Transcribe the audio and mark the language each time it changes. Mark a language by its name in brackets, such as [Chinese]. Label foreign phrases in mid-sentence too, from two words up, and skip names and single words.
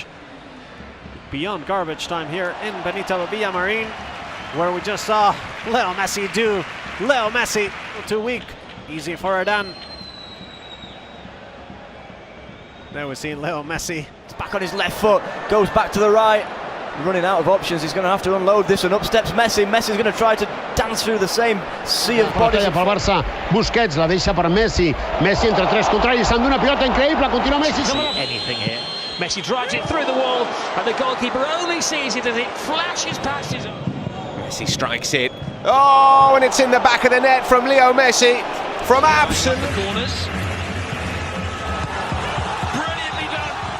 [English] Beyond garbage time here in Benito Villamarín, where we just saw Leo Messi do Leo Messi. Too weak. Easy for Ardan. Now we're seeing Leo Messi. It's back on his left foot, goes back to the right. Running out of options, he's going to have to unload this, and up steps Messi. Messi's going to try to dance through the same sea of bodies. [Catalan] Pel Barça, Busquets la deixa per Messi. Messi entre tres contra ell, s'endú una pilota increïble, continua Messi. [English] Anything here. Messi drives it through the wall, and the goalkeeper only sees it as it flashes past his own. Messi strikes it. Oh, and it's in the back of the net from Leo Messi. From absolute corners. Brilliantly done.